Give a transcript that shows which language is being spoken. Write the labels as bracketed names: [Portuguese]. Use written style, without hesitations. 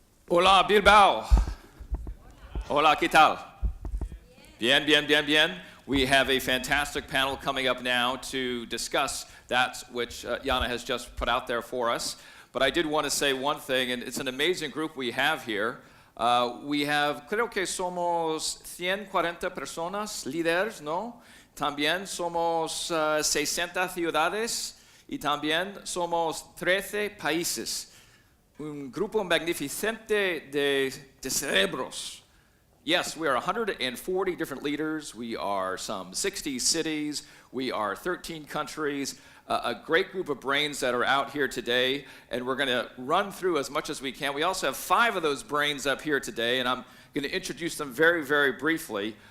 [Spanish] Hola, Bilbao. Hola, ¿qué tal? Bien, bien, bien, bien. [English] We have a fantastic panel coming up now to discuss that which Jaana has just put out there for us. But I did want to say one thing, and it's an amazing group we have here. We have, [Spanish] creo que somos 140 personas, líderes, ¿no? También somos 60 ciudades y también somos 13 países. Un grupo magnificente de cerebros. [English] Yes, we are 140 different leaders. We are some 60 cities. We are 13 countries. A great group of brains that are out here today, and we're going to run through as much as we can. We also have 5 of those brains up here today, and I'm going to introduce them very, very briefly.